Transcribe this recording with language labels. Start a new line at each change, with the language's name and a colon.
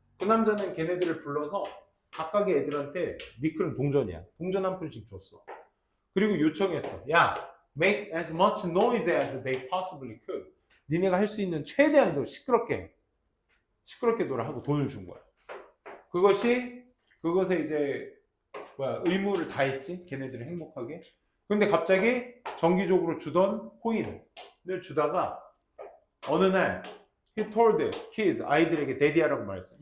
Korean: 그 남자는 걔네들을 불러서 각각의 애들한테 니클은 동전이야. 동전 한 푼씩 줬어. 그리고 요청했어.
English: 야, make as much noise as they possibly could.
Korean: 니네가 할 수 있는 최대한도 시끄럽게 놀아 하고 돈을 준 거야. 그것에 이제 의무를 다했지. 걔네들이 행복하게. 근데 갑자기 정기적으로 주던 코인을 주다가 어느 날
English: he told the kids,
Korean: 아이들에게 데디하라고 말했어.